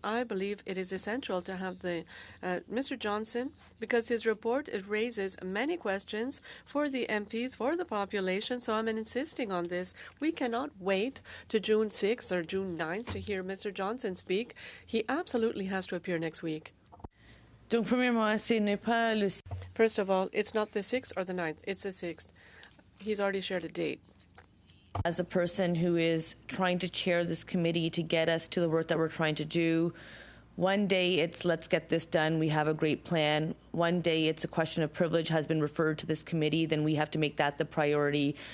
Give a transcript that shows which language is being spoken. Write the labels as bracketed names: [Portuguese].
[English] I believe it is essential to have the Mr. Johnson, because his report, it raises many questions for the MPs, for the population, so I'm insisting on this. We cannot wait to June 6th or June 9th to hear Mr. Johnson speak. He absolutely has to appear next week. [French] Donc, premièrement, ce n'est pas le... [English] First of all, it's not the 6th or the 9th. It's the 6th. He's already shared a date. As a person who is trying to chair this committee to get us to the work that we're trying to do, one day it's let's get this done, we have a great plan. One day it's a question of privilege has been referred to this committee, then we have to make that the priority.